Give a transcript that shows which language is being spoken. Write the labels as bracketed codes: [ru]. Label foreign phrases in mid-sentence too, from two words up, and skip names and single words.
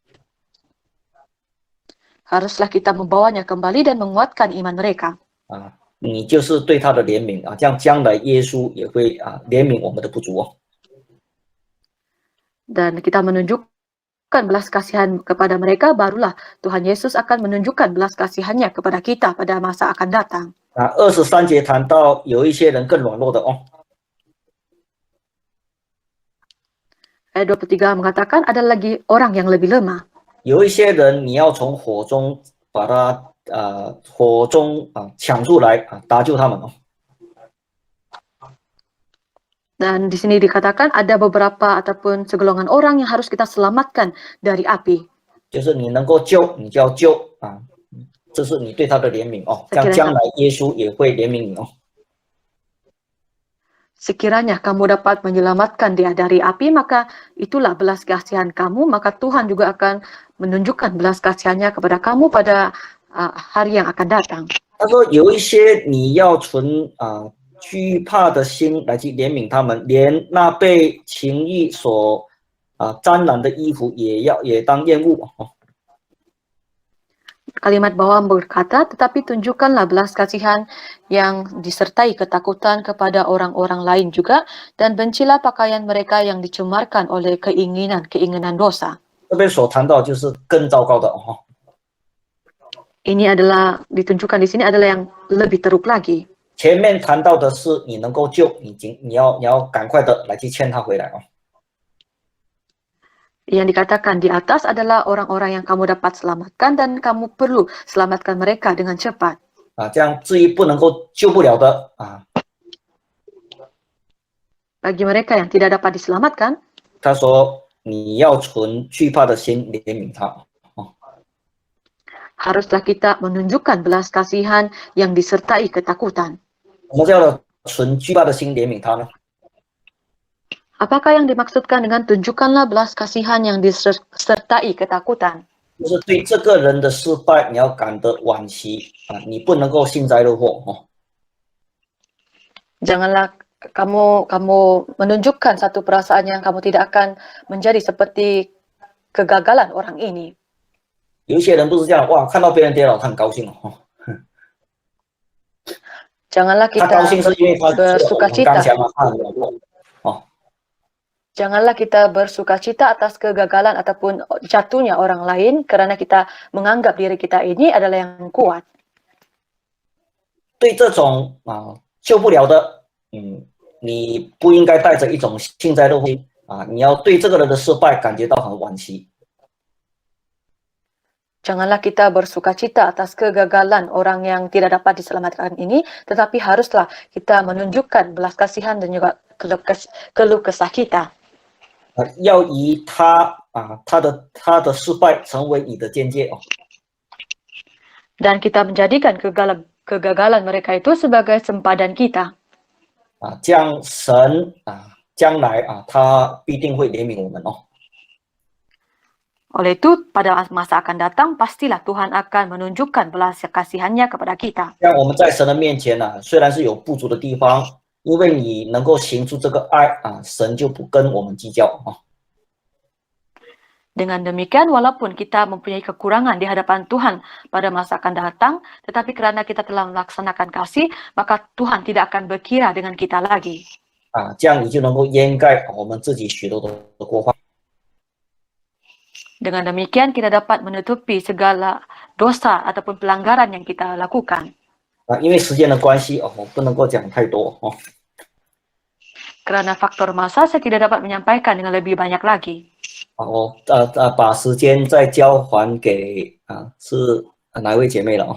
[ms] Haruslah kita membawanya kembali dan menguatkan iman mereka. [zh] 你就是对他的怜悯这样将来耶稣也会怜悯我们的不足哦。 [ms] Dan kita menunjukkan belas kasihan kepada mereka, barulah Tuhan Yesus akan menunjukkan belas kasihannya kepada kita pada masa akan datang. [zh] 23 节谈到有一些人更软弱的哦。 [ms] Ayat 23 mengatakan ada lagi orang yang lebih lemah. [zh] 有一些人你要从火中把他抢出来搭救他们哦。 [ms] Dan di sini dikatakan ada beberapa ataupun segolongan orang yang harus kita selamatkan dari api. [zh] 就是你能够救，你就要救这是你对他的怜悯哦。这样将来耶稣也会怜悯你哦。 [ms] Sekiranya kamu dapat menyelamatkan dia dari api, maka itulah belas kasihan kamu, maka Tuhan juga akan menunjukkan belas kasihannya kepada kamu pada hari yang akan datang. [zh] 他说有一些你要存惧怕的心来去怜悯他们，连那被情欲所沾染的衣服也当厌恶。 [ms] Kalimat bawah berkata, tetapi tunjukkanlah belas kasihan yang disertai ketakutan kepada orang-orang lain juga, dan bencilah pakaian mereka yang dicemarkan oleh keinginan dosa. [zh] 这边所谈到就是更糟糕的哦。 [ms] Ini adalah ditunjukkan di sini adalah yang lebih teruk lagi. [zh] 前面谈到的是你能够救，你要赶快的来去牵他回来哦。 [ms] Yang dikatakan di atas adalah orang-orang yang kamu dapat selamatkan dan kamu perlu selamatkan mereka dengan cepat. [zh] 这样至于不能够救不了的 [ms] Bagi mereka yang tidak dapat diselamatkan, [zh] 他说你要存惧怕的心怜悯他。 [ms] haruslah kita menunjukkan belas kasihan yang disertai ketakutan. [zh] 什么叫做存惧怕的心怜悯他呢？ [ms] Apakah yang dimaksudkan dengan tunjukkanlah belas kasihan yang disertai ketakutan? [zh] 就是对这个人的失败，你要感得惋惜你不能够幸灾乐祸哦。 [ms] Janganlah kamu menunjukkan satu perasaan yang kamu tidak akan menjadi seperti kegagalan orang ini. [zh] 有一些人不是这样，哇，看到别人跌倒，他很高兴哦。 [ms] Janganlah [zh] 他高 [ms] kita [zh] 兴是因为他是很 [ms] bersukacita. [zh] 刚强啊，他很软弱哦。 [ms] Janganlah kita bersukacita atas kegagalan ataupun jatuhnya orang lain kerana kita menganggap diri kita ini adalah yang kuat. [zh] 对这种救不了的，你不应该带着一种幸灾乐祸啊，你要对这个人的失败感觉到很惋惜。 [ms] Janganlah kita bersukacita atas kegagalan orang yang tidak dapat diselamatkan ini, tetapi haruslah kita menunjukkan belas kasihan dan juga keluh kesah kita. [zh] 要以他的失败成为你的见解哦。 [ms] Dan kita menjadikan kegagalan mereka itu sebagai sempadan kita. [zh] 这样神将来他必定会怜悯我们哦。 [ms] Oleh itu, pada masa akan datang, pastilah Tuhan akan menunjukkan belas kasihannya kepada kita. [zh] 像我们在神的面前虽然是有不足的地方，因为你能够行出这个爱神就不跟我们计较哦。 [ms] Dengan demikian, walaupun kita mempunyai kekurangan di hadapan Tuhan pada masa akan datang, tetapi kerana kita telah melaksanakan kasih, maka Tuhan tidak akan berkira dengan kita lagi. [zh] 这样你就能够掩盖我们自己许多的过犯。 [ms] Dengan demikian, kita dapat menutupi segala dosa ataupun pelanggaran yang kita lakukan. [zh] 因为时间的关系我不能够讲太多哦。 [ms] Kerana faktor masa, saya tidak dapat menyampaikan dengan lebih banyak lagi. [zh] 把时间再交还给是哪位姐妹了哦。